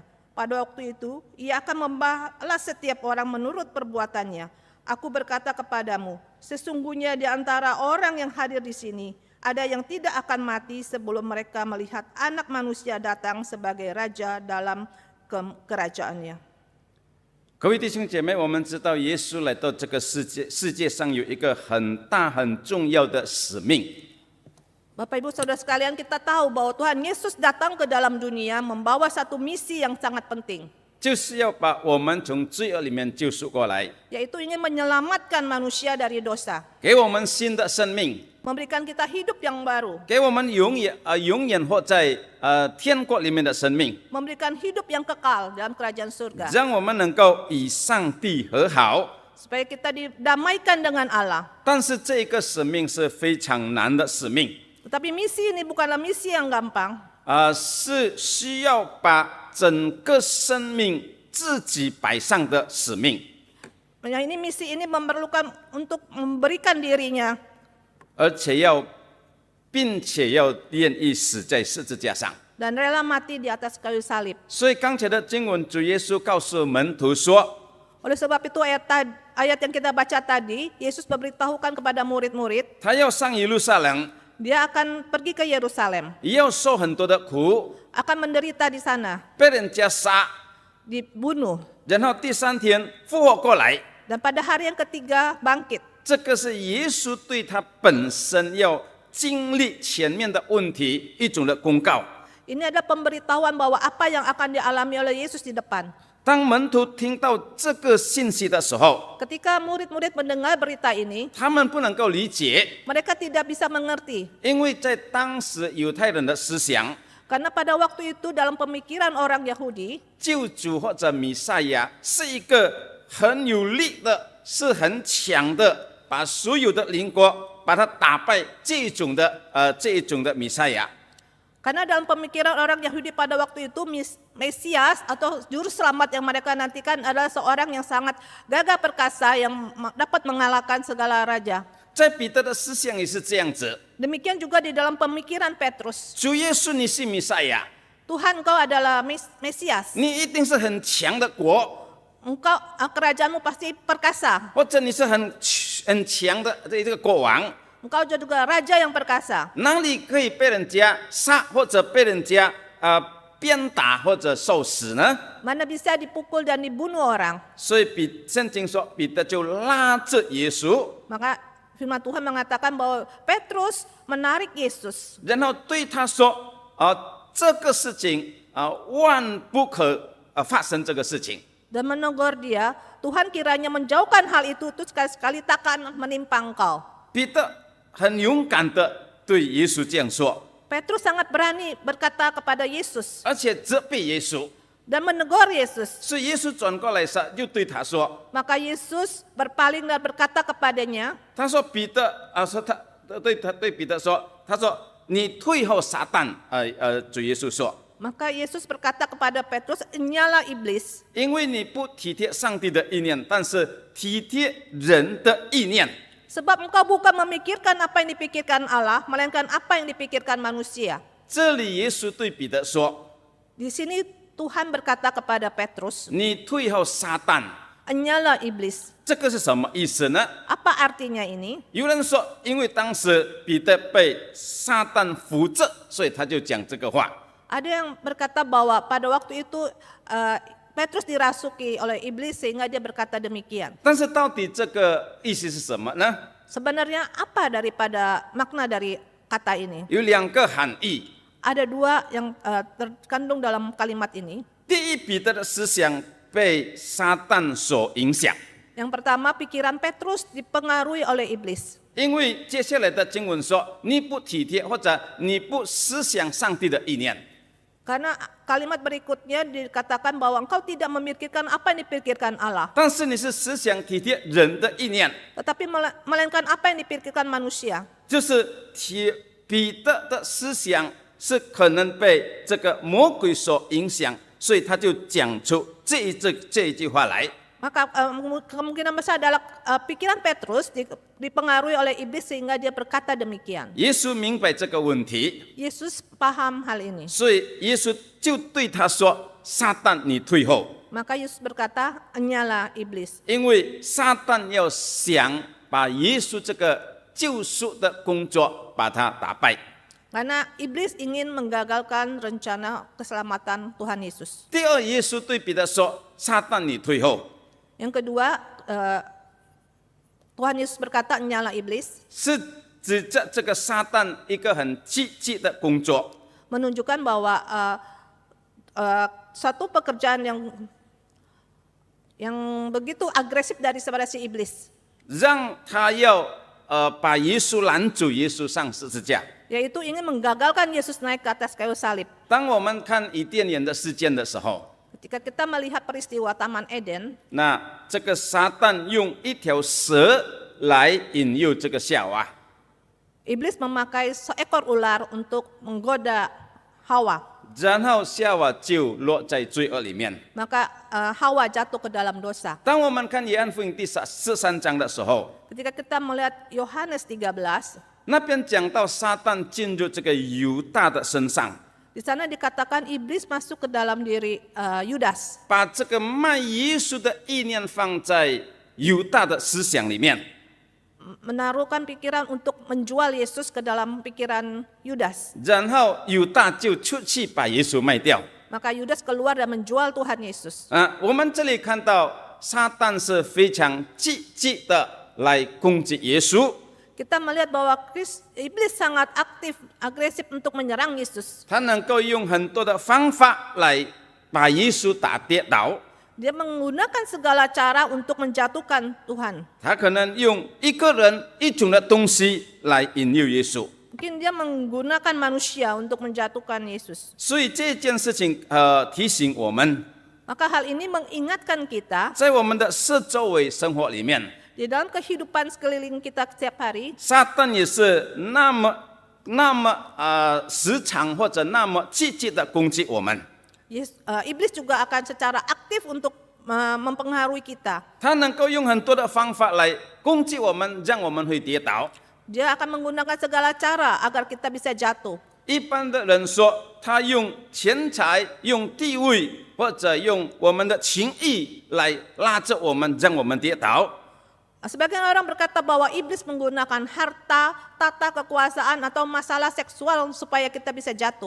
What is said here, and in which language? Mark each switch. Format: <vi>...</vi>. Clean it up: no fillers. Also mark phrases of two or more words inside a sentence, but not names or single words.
<id>Pada waktu itu, ia akan membalas setiap orang menurut perbuatannya. Aku berkata kepadamu, sesungguhnya di antara orang yang hadir di sini, ada yang tidak akan mati sebelum mereka melihat anak manusia datang sebagai raja dalam kerajaannya.</id> <zh>各位弟兄姐妹，我们知道耶稣来到这个世界上有一个很大很重要的使命。</zh> <id>Bapak Ibu Saudara sekalian, kita tahu bahwa Tuhan Yesus datang ke dalam dunia membawa satu misi yang sangat penting,</id> <zh>就是要把我们从罪恶里面救赎过来，</zh> <id>yaitu ingin menyelamatkan manusia dari dosa,</id> <zh>给我们新的生命，</zh> <id>memberikan kita hidup yang baru,</id> <zh>给我们永远活在天国里面的生命，</zh> <id>memberikan hidup yang kekal dalam kerajaan surga,</id> <zh>让我们能够与上帝和好。</zh> <id>supaya kita didamaikan dengan Allah.</id> <zh>但是这个使命是非常难的使命。</zh> <id>Tetapi misi ini bukanlah misi yang gampang,</id> <zh>是需要把整个生命自己摆上的使命，</zh> <id>misi ini memerlukan untuk memberikan dirinya,</id> <zh>并且要愿意死在十字架上。</zh> <id>dan rela mati di atas kayu salib.</id> <zh>所以刚才的经文，主耶稣告诉门徒说，</zh> <id>Oleh sebab itu ayat yang kita baca tadi, Yesus memberitahukan kepada murid-murid,</id> <zh>他要上耶路撒冷，</zh> <id>dia akan pergi ke Yerusalem,</id> <zh>也要受很多的苦，</zh> <id>akan menderita di sana,</id> <zh>被人家杀，</zh> <id>dibunuh,</id> <zh>然后第3天复活过来。</zh> <id>dan pada hari yang ketiga bangkit.</id> <zh>这个是耶稣对他本身要经历前面的问题一种的公告。</zh> <id>Ini adalah pemberitahuan bahwa apa yang akan dialami oleh Yesus di depan.</id> <zh>当门徒听到这个信息的时候，</zh> <id>Ketika murid-murid mendengar berita ini,</id> <zh>他们不能够理解，</zh> <id>mereka tidak bisa mengerti.</id> <zh>因为在当时犹太人的思想，</zh> <id>Karena pada waktu itu dalam pemikiran orang Yahudi,</id> <zh>救主或者弥赛亚是一个很有力的，是很强的，把所有的邻国把他打败这一种的弥赛亚。</zh> <id>karena dalam pemikiran orang Yahudi pada waktu itu Mesias atau juru selamat yang mereka nantikan adalah seorang yang sangat gagah perkasa yang dapat mengalahkan segala raja.</id> <zh>在彼得的思想也是这样子。</zh> <id>Demikian juga di dalam pemikiran Petrus.</id> <zh>主耶稣你是弥赛亚，</zh> <id>Tuhan engkau adalah Mesias.</id> <zh>你一定是很强的国，</zh> <id>Engkau kerajaanmu pasti perkasa.</id> <zh>或者你是很强的这个国王，</zh> <id>Engkau juga raja yang perkasa.</id> <zh>哪里可以被人家杀或者被人家鞭打或者受死呢？</zh> <id>Mana bisa dipukul dan dibunuh orang.</id> <zh>所以圣经说，彼得就拉着耶稣，</zh> <id>Maka firman Tuhan mengatakan bahwa Petrus menarik Yesus.</id> <zh>然后对他说：这个事情万不可发生这个事情。</zh> <id>Dan menegur dia, Tuhan kiranya menjauhkan hal itu sekali-sekali takkan menimpa engkau.</id> <zh>彼得很勇敢的对耶稣这样说，</zh> <id>Petrus sangat berani berkata kepada Yesus</id> <zh>而且责备耶稣。</zh> <id>dan menegur Yesus.</id> <zh>所以耶稣转过来时就对他说</zh> <id>Maka Yesus berpaling dan berkata kepadanya,：“</id> <zh>他说彼得说他对彼得说，他说你退后撒旦。主耶稣说，</zh> <id>Maka Yesus berkata kepada Petrus, "Enyalah iblis,</id> <zh>因为你不体贴上帝的意念，但是体贴人的意念。”</zh> <id>sebab engkau bukan memikirkan apa yang dipikirkan Allah, melainkan apa yang dipikirkan manusia."</id> <zh>这里耶稣对彼得说</zh> <id>Di sini Tuhan berkata kepada Petrus,：“</id> <zh>你退后撒旦。”</zh> <id>"Enyalah iblis."</id> <zh>这个是什么意思呢？</zh> <id>Apa artinya ini?</id> <zh>有人说，因为当时彼得被撒旦扶着，所以他就讲这个话。</zh> <id>Ada yang berkata bahwa pada waktu itu Petrus dirasuki oleh iblis sehingga dia berkata demikian.</id> <zh>但是到底这个意思是什么呢？</zh> <id>Sebenarnya apa daripada makna dari kata ini?</id> <zh>有两个含义。</zh> <id>Ada dua yang terkandung dalam kalimat ini.</id> <zh>第一，彼得的思想被撒旦所影响，</zh> <id>Yang pertama, pikiran Petrus dipengaruhi oleh iblis.</id> <zh>因为接下来的经文说，你不体贴或者你不思想上帝的意念。</zh> <id>Karena kalimat berikutnya dikatakan bahwa engkau tidak memikirkan apa yang dipikirkan Allah,</id> <zh>但是你是思想体贴人的意念，</zh> <id>tetapi melainkan apa yang dipikirkan manusia.</id> <zh>就是彼得的思想是可能被这个魔鬼所影响，所以他就讲出这一句话来。</zh> <id>Maka kemungkinan besar adalah pikiran Petrus dipengaruhi oleh iblis sehingga dia berkata demikian.</id> <zh>耶稣明白这个问题，</zh> <id>Yesus paham hal ini.</id> <zh>所以耶稣就对他说：“撒旦，你退后。”</zh> <id>Maka Yesus berkata, "Enyalah iblis."</id> <zh>因为撒旦要想把耶稣这个救赎的工作把它打败。</zh> <id>Karena iblis ingin menggagalkan rencana keselamatan Tuhan Yesus.</id> <zh>第二，耶稣对彼得说：“撒旦，你退后。”</zh> <id>Yang kedua, Tuhan Yesus berkata, "Enyalah iblis."</id> <zh>是指着这个撒旦一个很积极的工作，</zh> <id>Menunjukkan bahwa satu pekerjaan yang begitu agresif dari sebenarnya si iblis,</id> <zh>让他要把耶稣拦住，耶稣上十字架。</zh> <id>yaitu ingin menggagalkan Yesus naik ke atas kayu salib.</id> <zh>当我们看伊甸园的事件的时候，</zh> <id>Ketika kita melihat peristiwa Taman Eden,</id> <zh>那这个撒旦用一条蛇来引诱这个夏娃，</zh> <id>iblis memakai seekor ular untuk menggoda Hawa.</id> <zh>然后夏娃就落在罪恶里面。</zh> <id>Maka Hawa jatuh ke dalam dosa.</id> <zh>当我们看约翰福音第13章的时候，</zh> <id>Ketika kita melihat Yohanes 13,</id> <zh>那边讲到撒旦进入这个犹大的身上，</zh> <id>di sana dikatakan iblis masuk ke dalam diri Yudas,</id> <zh>把这个卖耶稣的意念放在犹大的思想里面。</zh> <id>menaruhkan pikiran untuk menjual Yesus ke dalam pikiran Yudas.</id> <zh>然后犹大就出去把耶稣卖掉。</zh> <id>Maka Yudas keluar dan menjual Tuhan Yesus.</id> <zh>我们这里看到撒旦是非常积极的来攻击耶稣，</zh> <id>Kita melihat bahwa iblis sangat aktif, agresif untuk menyerang Yesus.</id> <zh>他能够用很多的方法来把耶稣打跌倒。</zh> <id>Dia menggunakan segala cara untuk menjatuhkan Tuhan.</id> <zh>他可能用一个人一种的东西来引诱耶稣。</zh> <id>Mungkin dia menggunakan manusia untuk menjatuhkan Yesus.</id> <zh>所以这件事情提醒我们，</zh> <id>Maka hal ini mengingatkan kita</id> <zh>在我们的四周围生活里面，</zh> <id>di dalam kehidupan sekeliling kita setiap hari,</id> <zh>撒旦也是那么时常或者那么积极的攻击我们。</zh> <id>iblis juga akan secara aktif untuk mempengaruhi kita.</id> <zh>他能够用很多的方法来攻击我们，让我们会跌倒。</zh> <id>Dia akan menggunakan segala cara agar kita bisa jatuh.</id> <zh>一般的人说，他用钱财、用地位或者用我们的情意来拉着我们，让我们跌倒。</zh> <id>Sebagian orang berkata bahwa iblis menggunakan harta, tata kekuasaan atau masalah seksual supaya kita bisa jatuh.</id>